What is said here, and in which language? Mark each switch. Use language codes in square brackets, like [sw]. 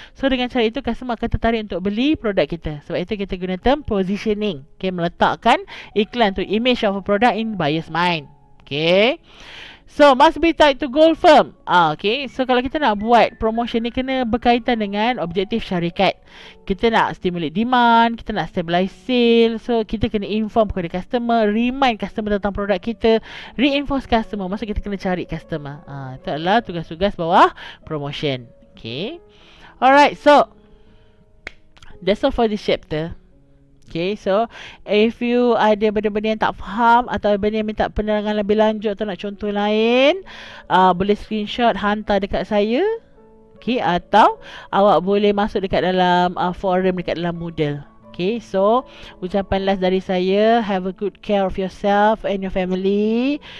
[ms] So, dengan cara itu customer akan tertarik untuk beli produk kita. Sebab itu kita guna term positioning. Okay. Meletakkan iklan tu, [en] image of a product in buyer's mind. Okay. So, must be tied to goal firm. [ms] Okay. So, kalau kita nak buat promotion ni, kena berkaitan dengan objektif syarikat. Kita nak stimulate demand, kita nak stabilize sale. So, kita kena inform kepada customer, remind customer tentang produk kita, reinforce customer. Maksud kita kena cari customer. Itu adalah tugas-tugas bawah promotion. Okay. Alright. [en] So, that's all for this chapter. [ms] Okay, so if you ada benda-benda yang tak faham atau benda yang minta penerangan lebih lanjut atau nak contoh lain, boleh screenshot hantar dekat saya. Okay, atau awak boleh masuk dekat dalam forum dekat dalam Moodle. [en] Okay, so [ms] ucapan last dari saya, [en] have a good care of yourself and your family.